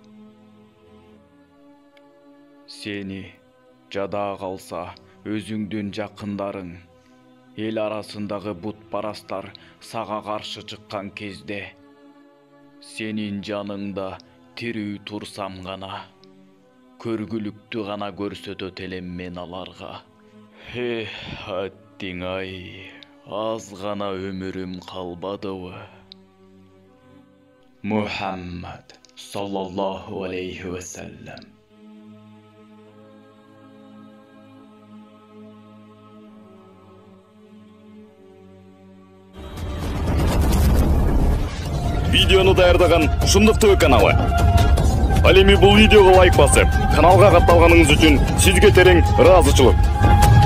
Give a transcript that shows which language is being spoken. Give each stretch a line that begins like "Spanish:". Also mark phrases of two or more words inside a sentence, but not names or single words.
Kyrgyz: Сени жада калса өзүңдүн жакындарың, эл арасындагы бутпарастар сага каршы чыккан кезде, сенин жаныңда тирүү турсам гана, көргүлүктү гана көрсөтөт элем мен аларга. Аттиң-ай, аз гана өмүрүм калбадыбы?
Arabic: محمد صلى الله عليه وسلم.
Kyrgyz: Видеону даярдаган Шындык ТВ каналы. Ал эми бул видеого лайк басып, каналга катталганыңыз үчүн сизге терең ыраазычылык.